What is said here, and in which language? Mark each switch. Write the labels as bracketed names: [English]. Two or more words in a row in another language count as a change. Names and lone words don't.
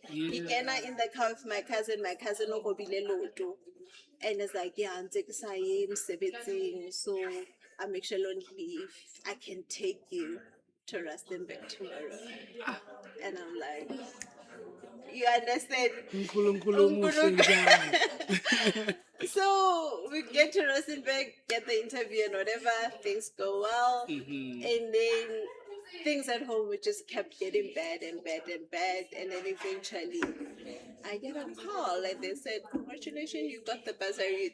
[English] He came in the car with my cousin Okobile Loto. And it's like, yeah, I'm taking so I'm actually on leave. I can take you to Rustenburg tomorrow. And I'm like, you understand? [Zulu] uNkulunkulu omuhle njalo. [English] So we get to Rosenberg, get the interview and whatever, things go well. And then things at home we just kept getting bad and bad and bad. And then eventually I get a call and they said, congratulations, you got the bursary.